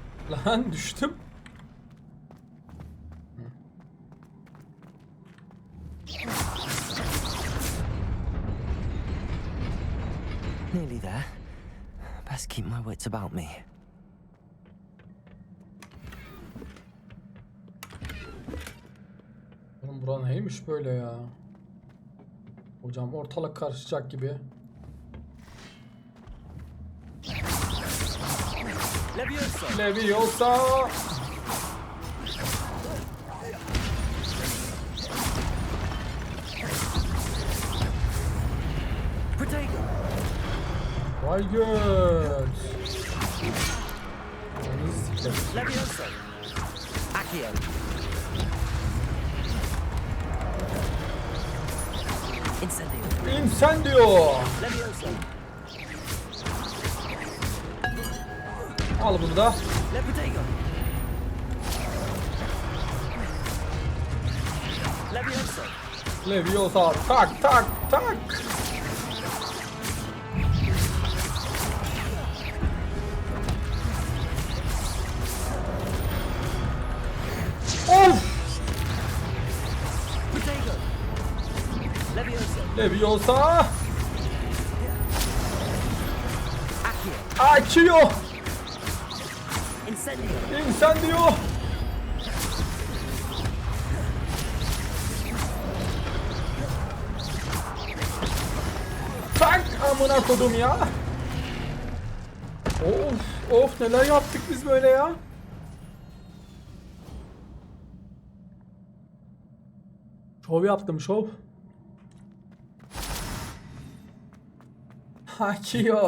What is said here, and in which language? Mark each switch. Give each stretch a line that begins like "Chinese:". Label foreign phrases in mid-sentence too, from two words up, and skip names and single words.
Turkish: Lan düştüm.
English: Nearly there. Best keep my wits about me.
Turkish: Oğlum bura neymiş böyle ya? Hocam ortalık karışacak gibi. Leviosa. Vay göt. Leviosa. Accio. Incendio. Incendio. Leviosa. Al bunu da. Levitago. Leviosa. Leviosa. Tak tak tak. Of. Potato. Leviosa. Leviosa. Accio. Accio. Incendio. Incendio. Tak amına kodum ya. Of of neler yaptık biz böyle ya. Şov yaptım şov. Accio.